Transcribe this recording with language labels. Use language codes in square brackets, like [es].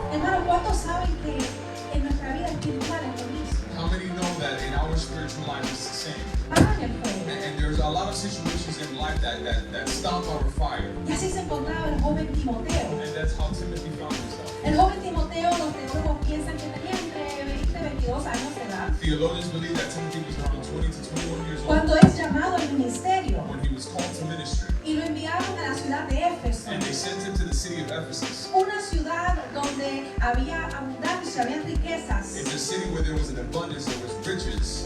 [es] Hermano, ¿cuántos saben que en nuestra vida espiritual es lo mismo? [en] How many know that in our spiritual life it's the same? [es] Pagan el fuego. [en] And there's a lot of situations in life that stop our fire. [es] Y así se encontraba el joven Timoteo. [en] And that's how Timothy found himself. [es] El joven Timoteo, los teólogos piensan que tenía entre 20 y 22 años de edad. [en] Theologians believe that Timothy was around 20 to 21 years old [es] Cuando es llamado al ministerio [en] when he was called to ministry. [es] y lo enviaron a la ciudad de Éfeso. [en] And they sent him to the city of Ephesus. [es] Una ciudad donde había abundancia, había riquezas. [en] In the city where there was an abundance, there was riches.